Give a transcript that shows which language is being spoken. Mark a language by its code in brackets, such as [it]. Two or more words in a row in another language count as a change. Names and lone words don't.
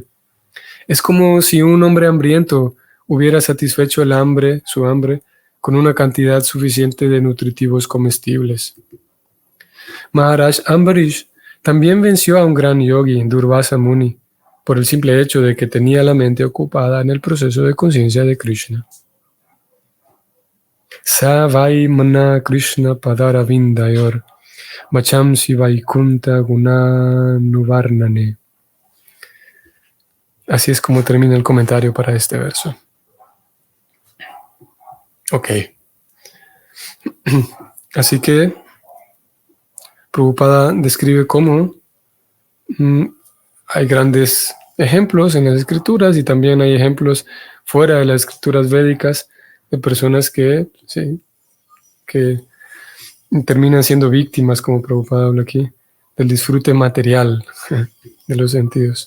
[es] Es como si un hombre hambriento hubiera satisfecho su hambre, con una cantidad suficiente de nutritivos comestibles. Maharaj Ambarish también venció a un gran yogi, Durvasa Muni, por el simple hecho de que tenía la mente ocupada en el proceso de conciencia de Krishna. [sa] Sa vai mana Krishna padaravindayor, machamsi vaikunta gunanuvarnane. [es] Así es como termina el comentario para este verso. Ok. Así que Prabhupada describe cómo hay grandes ejemplos en las escrituras y también hay ejemplos fuera de las escrituras védicas de personas que terminan siendo víctimas, como Prabhupada habla aquí, del disfrute material de los sentidos.